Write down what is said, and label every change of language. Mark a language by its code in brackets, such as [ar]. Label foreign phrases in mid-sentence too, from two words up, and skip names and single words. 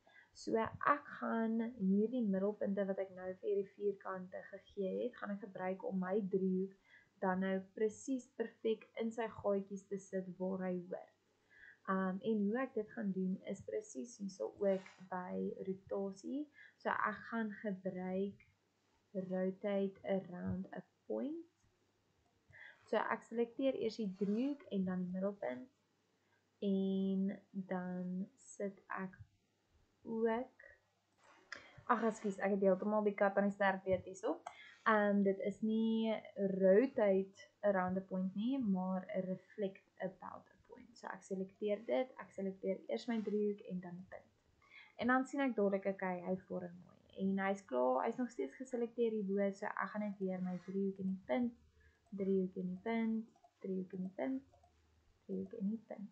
[af] So ek gaan hierdie middelpunte wat ek nou vir hierdie vierkante gegee het, gaan ek gebruik om my driehoek dan nou presies perfek in sy gaatjies te sit waar hy hoort. En hoe ek dit gaan doen is presies hierso ook by rotasie. So ek gaan gebruik [en] rotate around a point. [af] So ek selekteer eers die driehoek en dan die middelpunt. En dan sit ek ook, ekskuus, ek het heeltemal die kat aan die sterk weet hierso. Dit is nie [en] rotate around a point [af] nie, maar [en] reflect about a point. [af] So ek selekteer dit, ek selekteer eers my driehoek en dan die punt. En dan sien ek dadelik, okay, hy vorm mooi. En hy's klaar, hy's nog steeds geselekteer hierbo, so ek gaan net weer my driehoek en die punt, driehoek en die punt, driehoek en die punt, driehoek en die punt.